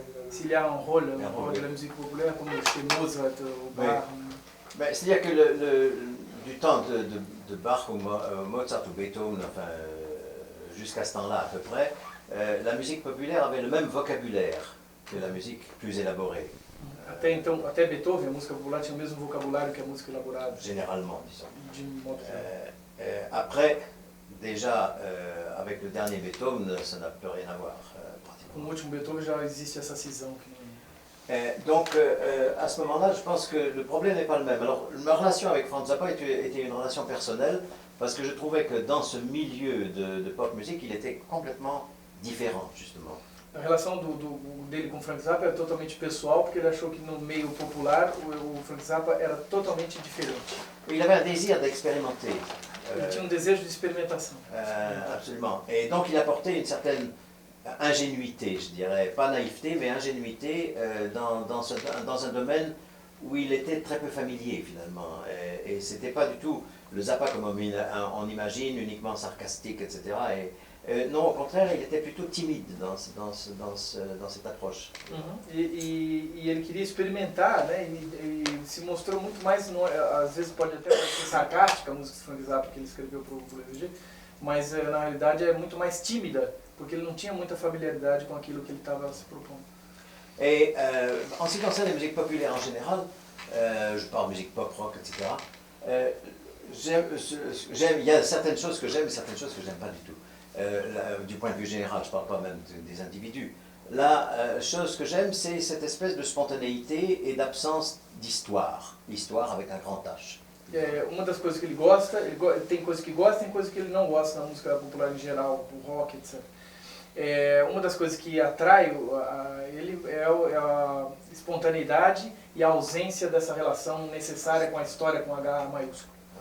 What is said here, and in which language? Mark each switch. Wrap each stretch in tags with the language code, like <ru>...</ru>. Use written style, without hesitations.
<fr>S'il y a un rôle de la musique populaire comme chez Mozart ou Bach? C'est-à-dire que du temps de Bach ou Mozart ou Beethoven, enfin, jusqu'à ce temps-là à peu près, la musique populaire avait le même vocabulaire que la musique plus élaborée.</fr> <pt>Até Beethoven, a música popular tinha o mesmo vocabulário que a música elaborada.</pt> <fr>Généralement, disons.</fr> <pt>De modo</pt> <fr>après, déjà, avec le dernier Beethoven, ça n'a plus rien à voir, pratiquement.</fr> <pt>Com o último Beethoven já existe essa cisão.</pt> <fr>Donc, à ce moment-là, je pense que le problème n'est pas le même. Alors, ma relation avec Frank Zappa était une relation personnelle, parce que je trouvais que dans ce milieu de pop music, il était complètement différent, justement.</fr> <pt>A relação dele com o Frank Zappa era totalmente pessoal, porque ele achou que no meio popular o Frank Zappa era totalmente diferente.</pt> <fr>Il avait un désir d'expérimenter.</fr> <pt>Ele tinha desejo de experimentação.</pt> <fr>Absolument. Et donc il apportait une certaine ingénuité, je dirais, pas naïveté, mais ingénuité dans un domaine où il était très peu familier finalement. Et c'était pas du tout le Zappa comme on imagine, uniquement sarcastique, etc. Non, au contraire, il était plutôt timide dans cette approche. E ele queria experimentar, né? E se mostrou muito mais, às vezes pode até ser sarcástica a música de Frank Zappa que ele escreveu para o EVG, mas na realidade é muito mais tímida, porque ele não tinha muita familiaridade com aquilo que ele estava se propondo. Et en ce qui concerne la musique populaire en général, je parle musique pop, rock, etc. Il y a certaines choses que j'aime et certaines choses que j'aime pas du tout. Du point de vue général, je parle pas même des individus. La chose que j'aime, c'est cette espèce de spontanéité et d'absence d'histoire. Histoire avec un grand H.</fr> <pt>Uma das coisas que ele gosta, tem coisas que gosta, tem coisas que ele não gosta na música popular em geral, do rock, etc. Uma das coisas que atrai ele é a espontaneidade e a ausência dessa relação necessária com a história com H maiúsculo.</pt>